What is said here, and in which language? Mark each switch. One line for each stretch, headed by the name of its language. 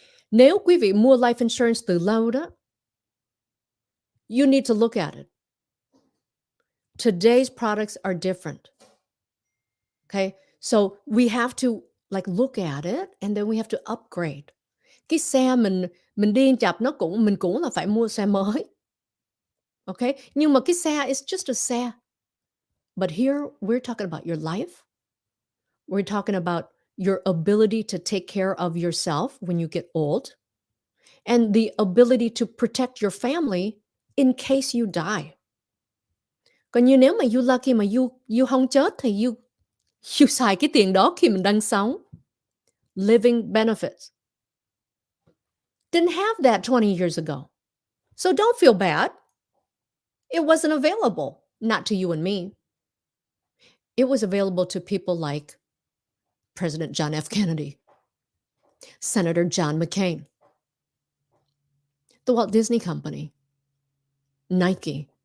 Vietnamese: Nếu quý vị mua life insurance từ lâu đó,
English: you need to look at it. Today's products are different. Okay? So we have to like look at it and then we have to upgrade.
Vietnamese: Cái xe mình đi chập nó mình cũng là phải mua xe mới. Okay? Nhưng mà cái xe
English: is just a
Vietnamese: xe.
English: But here we're talking about your life. We're talking about your ability to take care of yourself when you get old and the ability to protect your family in case you die.
Vietnamese: Còn như nếu mà
English: you lucky
Vietnamese: mà you không chết thì you xài cái tiền đó khi mình đang sống.
English: Living benefits. Didn't have that 20 years ago. So don't feel bad. It wasn't available, not to you and me. It was available to people like President John F. Kennedy, Senator John McCain, the Walt Disney Company, Nike.